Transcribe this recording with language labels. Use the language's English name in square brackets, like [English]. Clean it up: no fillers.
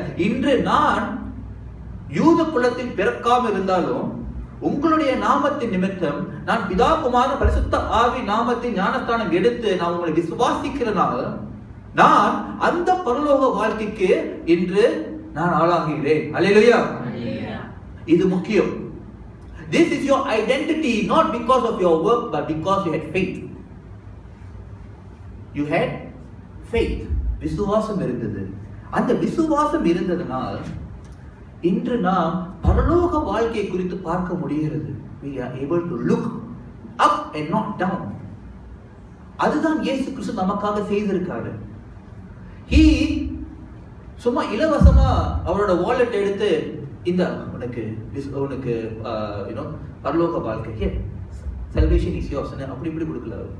[Tamil] இன்று நான் யூத குலத்தில் பிறக்காம இருந்தாலும் உங்களுடைய நாமத்தின் நிமித்தம் நான் பிதா குமார பரிசுத்த ஆவி நாமத்தின் ஞானஸ்தானம் எடுத்து நான் உங்களை விசுவாசிக்கிறனால நான் அந்த பரலோக வாழ்க்கைக்கு இன்று நான் ஆளாகிறேன். அல்லேலூயா. இது முக்கியம். [English] This is your identity, not because of your work, but because you had faith. You had faith. [Tamil] விசுவாசம் இருந்தது. அந்த விசுவாசம் இருந்ததனால் இன்று நாம் பரலோக வாழ்க்கை குறித்து பார்க்க முடிகிறது. [English] We are able to look up and not down. [Tamil] அதுதான் இயேசு கிறிஸ்து நமக்காக செய்திருக்காரு. He சும்மா இலவசமா அவரோட வாலெட் எடுத்து இந்த உனக்கு பரலோக வாழ்க்கை, [English] salvation is yours [Tamil] அப்படி இப்படி கொடுக்கல.